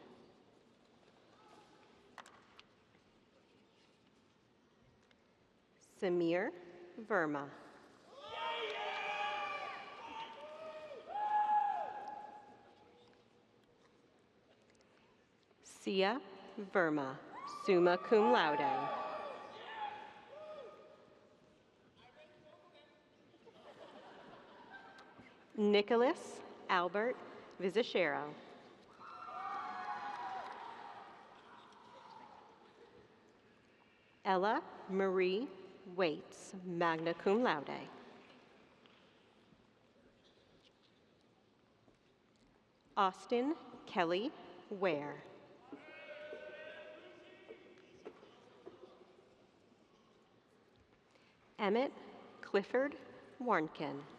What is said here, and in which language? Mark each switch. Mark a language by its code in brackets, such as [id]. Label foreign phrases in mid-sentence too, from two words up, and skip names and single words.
[en] Samir Verma. Sia Verma, [la] summa cum laude. [en] Nicholas Albert Vizachero. Ella Marie Waits, [la] magna cum laude. [en] Austin Kelly Ware. Emmett Clifford Warnken.